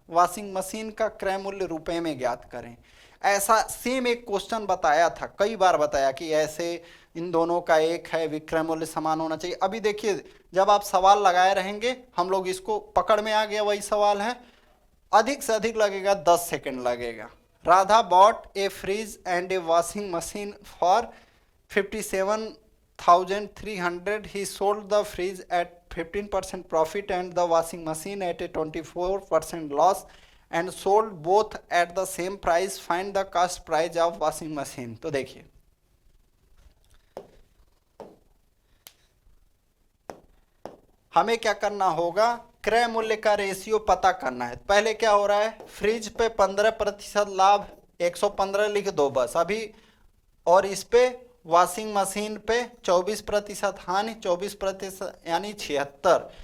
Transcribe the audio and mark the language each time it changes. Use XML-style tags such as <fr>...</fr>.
<hi>Washing machine का क्रय मूल्य रुपए में ज्ञात करें। ऐसा सेम एक क्वेश्चन बताया था, कई बार बताया कि ऐसे इन दोनों का एक है, विक्रय मूल्य समान होना चाहिए। अभी देखिए जब आप सवाल लगाए रहेंगे, हम लोग इसको पकड़ में आ गया, वही सवाल है। अधिक से अधिक लगेगा 10 सेकंड लगेगा।</hi> <en>Radha bought a fridge and a washing machine for 57,300. He sold the fridge at 15% profit and the washing machine at a 24% loss and sold both at the same price. Find the cost price of washing machine.</en> <hi>तो देखिए हमें क्या करना होगा, क्रय मूल्य का ratio पता करना है। पहले क्या हो रहा है, फ्रिज पे 15% लाभ 115 लिख दो बस अभी, और इस पे वॉशिंग मशीन पे 24% हानि, 24% यानी 76।</hi>